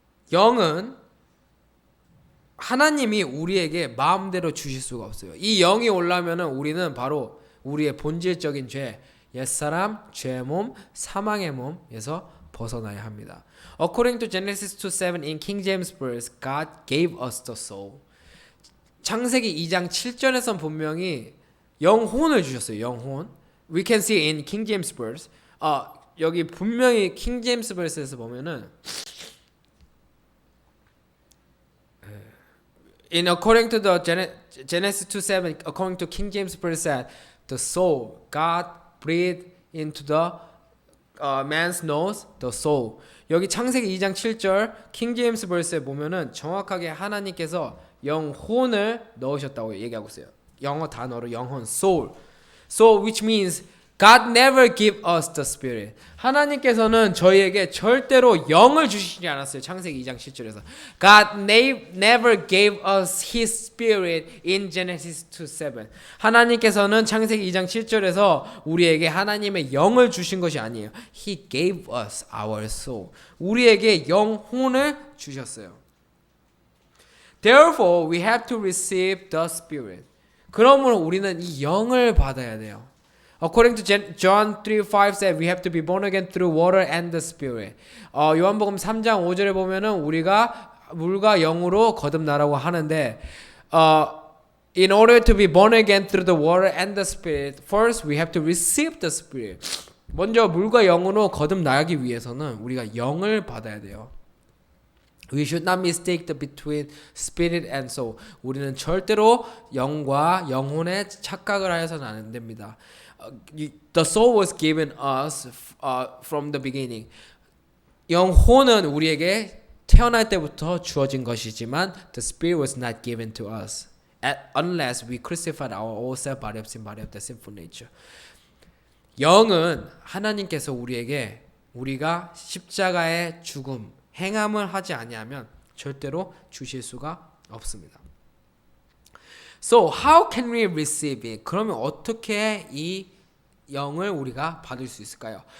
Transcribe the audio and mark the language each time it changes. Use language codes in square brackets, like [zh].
[ko] 영은 하나님이 우리에게 마음대로 주실 수가 없어요. 이 영이 올라면은 우리는 바로 우리의 본질적인 죄, 옛사람, 죄의 몸, 사망의 몸에서 벗어나야 합니다. [en] According to Genesis 2:7 in King James Version, God gave us the soul. [ko] 창세기 2장 7절에선 분명히 영혼을 주셨어요. 영혼. [en] We can see in King James Version. [ko] 여기 분명히 King James Version에서 보면은 [en] according to the Genesis 2:7, according to King James Version, the soul, God breathed into the man's nose, the soul. [ko] 여기 창세기 2장 7절 King James Version에 보면은 정확하게 하나님께서 영혼을 넣으셨다고 얘기하고 있어요. 영어 단어로 영혼, soul. [en] So which means God never give us the spirit. [ko] 하나님께서는 저희에게 절대로 영을 주시지 않았어요. 창세기 2장 7절에서. [en] God never gave us His spirit in Genesis 2:7. [ko] 하나님께서는 창세기 2장 7절에서 우리에게 하나님의 영을 주신 것이 아니에요. [en] He gave us our soul. [ko] 우리에게 영혼을 주셨어요. [en] Therefore, we have to receive the spirit. [ko] 그러므로 우리는 이 영을 받아야 돼요. [en] According to John 3:5 said we have to be born again through water and the spirit. [ko] 요한복음 3장 5절에 보면은 우리가 물과 영으로 거듭나라고 하는데 [en] in order to be born again through the water and the spirit, first we have to receive the spirit. [ko] 먼저 물과 영으로 거듭나기 위해서는 우리가 영을 받아야 돼요. [en] We should not mistake between spirit and soul. [ko] 우리는 절대로 영과 영혼의 착각을 하여서는 안 됩니다. [en] The soul was given us from the beginning. [ko] 영혼은 우리에게 태어날 때부터 주어진 것이지만 [en] the spirit was not given to us unless we crucified our old self, body of sin, body of the sinful nature. [ko] 영은 하나님께서 우리에게 우리가 십자가의 죽음, 행함을 하지 아니하면 절대로 주실 수가 없습니다. [en] So how can we receive it? [ko] 그러면 어떻게 이 영을 우리가 받을 수 있을까요?